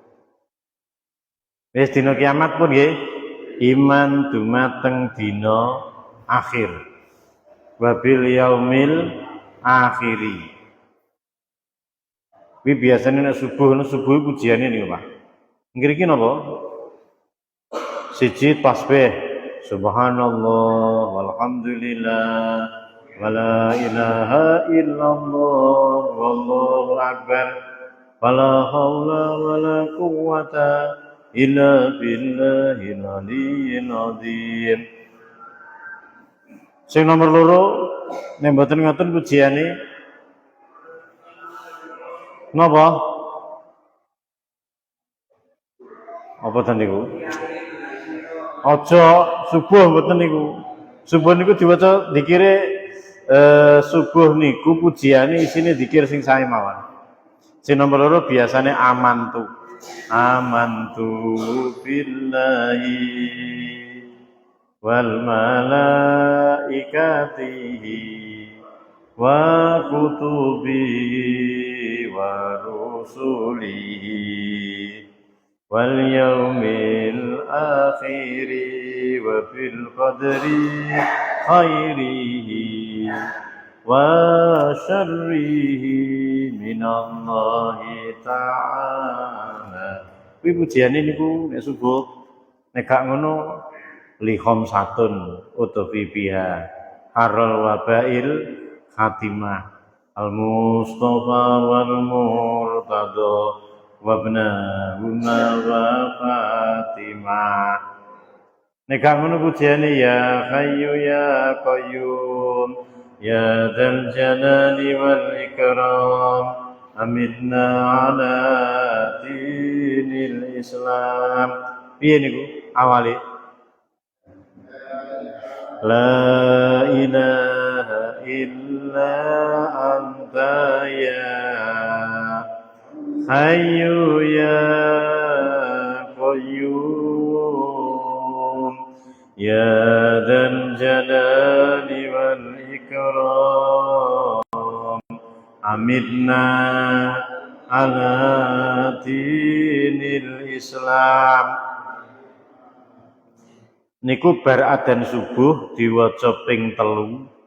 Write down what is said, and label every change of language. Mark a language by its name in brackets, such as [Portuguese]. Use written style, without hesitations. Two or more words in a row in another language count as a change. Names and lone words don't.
[Javanese] Wis dina kiamat pun nggih. Iman dumateng dina akhir. [Arabic] وباليوم الآخر. [Javanese] Kuwi biasane nek subuh pujiane niku, Pak. Ngriki napa? Siji tasbih. [Arabic] سبحان الله والحمد لله ولا إله إلا الله والله أكبر. ولا حول ولا قوة إلا بالله العلي العظيم. [Javanese] Sing nomor 2 nek mboten ngoten pujiane napa? Apa ten niku? Aja subuh mboten niku. Subuh niku diwaca dikire subuh niku pujiane isine dikir sing sae mawon. Sing nomor 2 biasane [Arabic] آمنت بالله و ملائكته وكتبه ورسله واليوم الآخر وبالقدر خيره وشره من الله تعالى. [Javanese] Kuwi pujiane niku nek subuh, nek gak ngono [Arabic] لي خمسة أطفي بها حر الوباء الحاطمة المصطفى والمرتضى وابناهما وفاطمة. [Javanese] Nek gak ngono pujiane [Arabic] يا حي يا قيوم يا ذا الجلال والإكرام أمتنا على دين الإسلام. [Javanese] Piye niku awale? [Arabic] لا إله إلا أنت يا حي يا قيوم يا ذا الجلال والإكرام أمتنا على دين الإسلام. [Javanese] Niku bar adzan subuh diwaca ping 3.